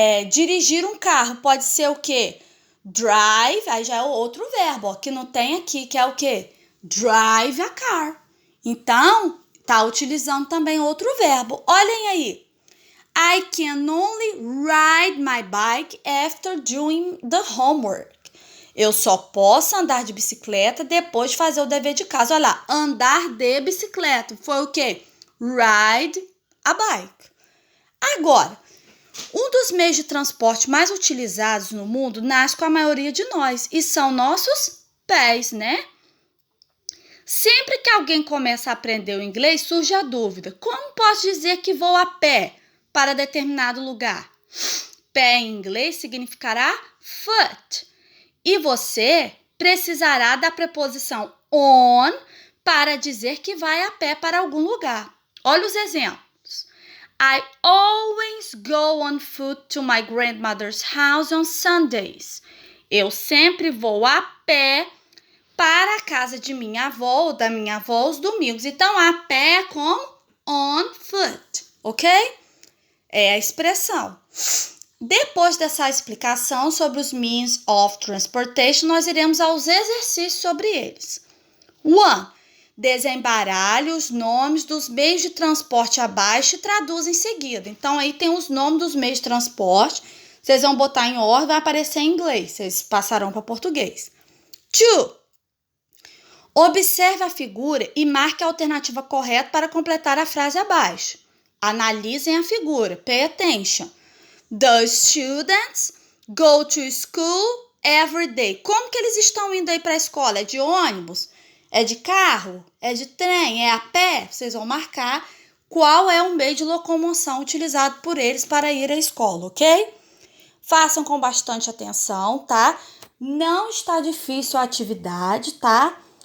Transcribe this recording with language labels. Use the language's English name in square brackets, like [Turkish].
[Portuguese] Dirigir um carro pode ser o quê? Drive, aí já é outro verbo, ó, que não tem aqui, que é o quê? [English] Drive a car. [Portuguese] Então, tá utilizando também outro verbo. Olhem aí. [English] I can only ride my bike after doing the homework. [Portuguese] Eu só posso andar de bicicleta depois de fazer o dever de casa. Olha lá, andar de bicicleta. Foi o quê? [English] Ride a bike. [Portuguese] Agora, um dos meios de transporte mais utilizados no mundo nasce com a maioria de nós e são nossos pés, né? Sempre que alguém começa a aprender o inglês, surge a dúvida: como posso dizer que vou a pé para determinado lugar? Pé em inglês significará foot. E você precisará da preposição on para dizer que vai a pé para algum lugar. Olha os exemplos. [English] I always go on foot to my grandmother's house on Sundays. [Portuguese] Eu sempre vou a pé para a casa de minha avó ou da minha avó aos domingos. Então, a pé é como [English] on foot, [Portuguese] ok? É a expressão. Depois dessa explicação sobre os [English] means of transportation, [Portuguese] nós iremos aos exercícios sobre eles. 1. Desembaralhe os nomes dos meios de transporte abaixo e traduz em seguida. Então, aí tem os nomes dos meios de transporte. Vocês vão botar em ordem, vai aparecer em inglês. Vocês passarão para português. 2. Observe a figura e marque a alternativa correta para completar a frase abaixo. Analisem a figura. [English] Pay attention. The students go to school every day. [Portuguese] Como que eles estão indo aí para a escola? É de ônibus? É de carro? É de trem? É a pé? Vocês vão marcar qual é o meio de locomoção utilizado por eles para ir à escola, ok? Façam com bastante atenção, tá? Não está difícil a atividade, tá?